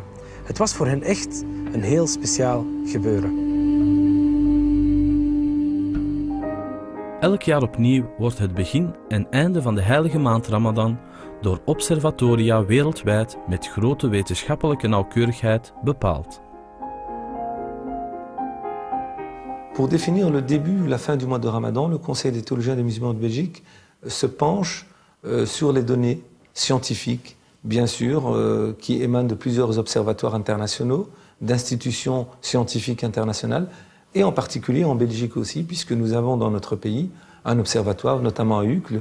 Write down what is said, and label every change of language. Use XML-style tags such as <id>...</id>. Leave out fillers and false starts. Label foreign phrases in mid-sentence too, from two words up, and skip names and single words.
<nl>Het was voor hen echt een heel speciaal gebeuren. Elk jaar opnieuw wordt het begin en einde van de heilige maand Ramadan door observatoria wereldwijd met grote wetenschappelijke nauwkeurigheid bepaald.</nl> <fr>Pour définir le début ou la fin du mois de Ramadan, le Conseil des théologiens des musulmans de Belgique se penche sur les données scientifiques, bien sûr, qui émanent de plusieurs observatoires internationaux, d'institutions scientifiques internationales, et en particulier en Belgique aussi, puisque nous avons dans notre pays un observatoire, notamment à Uccle.</fr>